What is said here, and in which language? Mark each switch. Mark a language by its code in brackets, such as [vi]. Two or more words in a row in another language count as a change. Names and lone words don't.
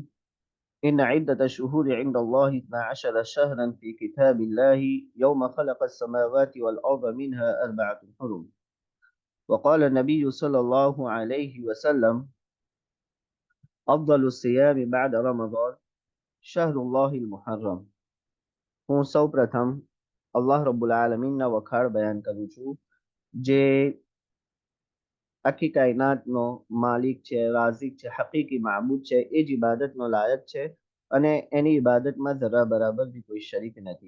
[ar] إن عدة الشهور عند الله 12 شهرا في كتاب الله يوم خلق السماوات والأرض منها أربعة حرم. وقال النبي صلى الله عليه وسلم: أفضل الصيام بعد رمضان شهر الله المحرم. [gu] હું સૌ પ્રથમ અલ્લાહ રબ્બુલ આલમીનના વખાણ બયાન કરું છું, જે આખી કાયનાતનો માલિક છે, રાઝિક છે, હકીકી માબૂદ છે, એ જ ઇબાદતનો લાયક છે અને એની ઇબાદતમાં જરા બરાબર બી કોઈ શરીક નથી.